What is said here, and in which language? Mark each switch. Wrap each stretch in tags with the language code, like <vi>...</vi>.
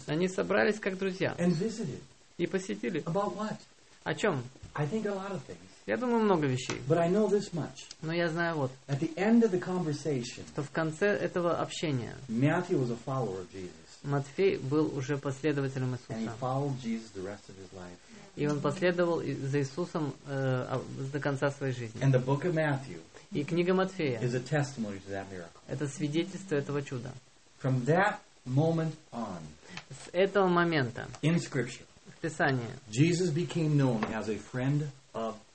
<ru>Они собрались как друзья.</ru> <en>And visited.</en> <ru>И посетили.</ru> <en>About what?</en> <ru>О чем?</ru> <en>I think a lot of things.</en> <ru>Я думаю, много вещей.</ru> <en>But I know this much.</en> <ru>Но я знаю вот.</ru> <en>At the end of the conversation,</en> <ru>что в конце этого общения</ru> <en>Matthew was a follower of Jesus.</en> <ru>Матфей был уже последователем Иисуса.</ru> <en>And he followed Jesus the rest of his life.</en> <ru>И он последовал за Иисусом до конца своей жизни.</ru> <en>And the book of Matthew,</en> <ru>и книга Матфея,</ru> <en>is a testimony to that miracle.</en> <ru>Это свидетельство этого чуда.</ru> <en>From that moment on,</en> <ru>с этого момента</ru> <en>in scripture,</en> <ru>в Писании</ru> <en>Jesus became known as a friend of</en>